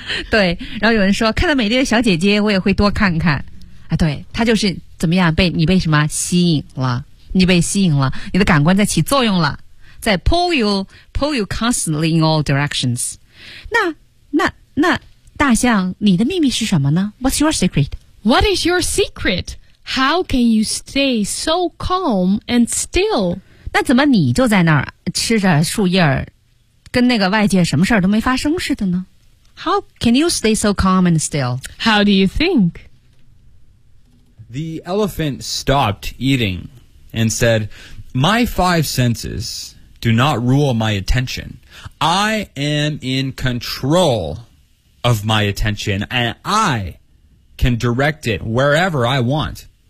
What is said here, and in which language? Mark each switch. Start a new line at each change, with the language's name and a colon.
Chinese: 对，然后有人说看到美丽的小姐姐我也会多看看。啊，对，他就是怎么样被什么吸引了？你被吸引了，你的感官在起作用了，在
English: pull you constantly in all directions。
Chinese: 那那大象，你的秘密是什么呢？
English: What's your secret? What is your secret? How can you stay so calm and still?
Chinese: 那怎么你就在那儿吃着树叶儿，跟那个外界什么事儿都没发生似的呢？
English: How can you stay so calm and still? How do you think? The elephant stopped eating and said, My five senses do not rule my attention. I am in control of my attention, and I can direct it wherever I want.